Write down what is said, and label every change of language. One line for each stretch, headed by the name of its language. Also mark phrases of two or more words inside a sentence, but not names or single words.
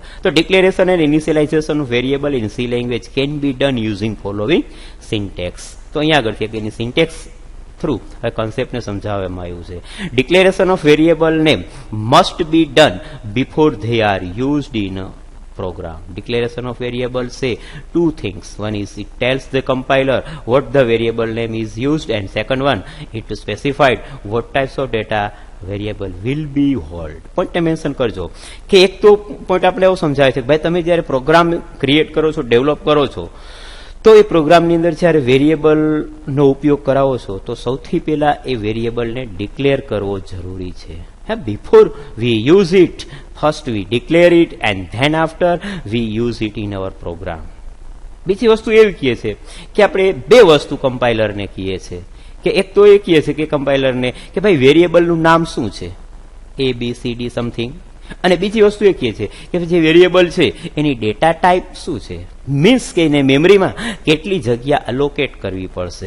English: તો declaration and initialization of variable in C language can be done using following syntax.
Gujarati: તો અહીંયા આગળથી એની સિન્ટેક્સ થ્રુ આ કોન્સેપ્ટને સમજાવવામાં આવ્યું છે.
English: declaration of variable name must be done before they are used in program. Declaration of variable say two things. One is it tells the compiler what the variable name is used, and second one it specified what types of data variable will be hold.
Gujarati: પોઈન્ટ મેન્શન કરજો કે એક તો પોઈન્ટ આપણે એવું સમજાય છે કે ભાઈ તમે જ્યારે પ્રોગ્રામ ક્રિએટ કરો છો, ડેવલપ કરો છો, તો એ પ્રોગ્રામની અંદર જ્યારે વેરિયેબલનો ઉપયોગ કરાવો છો તો સૌથી પહેલા એ વેરિયેબલને ડિક્લેર કરવો જરૂરી છે.
English: Before we use it, first we declare it and then after we use it in our program.
Gujarati: બીજી વસ્તુ એવી કહે છે કે આપણે બે વસ્તુ કમ્પાઇલરને કહીએ છીએ કે એક તો એ કહે છે કે કમ્પાઇલરને કે ભાઈ વેરિયેબલનું નામ શું છે, ABCD સમથિંગ, અને બીજી વસ્તુ એ કહે છે કે જે વેરિયેબલ છે એની
English: data type
Gujarati: શું છે, મીન્સ કે એને મેમરીમાં કેટલી જગ્યા અલોકેટ કરવી પડશે.